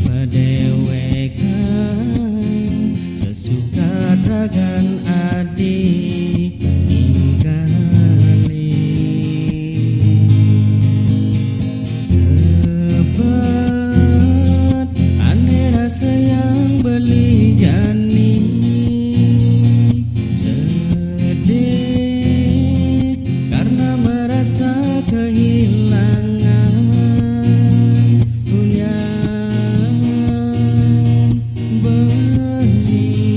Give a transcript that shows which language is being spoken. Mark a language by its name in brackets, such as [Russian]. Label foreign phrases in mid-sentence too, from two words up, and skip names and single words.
[Balinese] padewekan sesuka ragan adi sayang beli jani [Indonesian] sedih karena merasa kehilangan [Balinese] ulian beli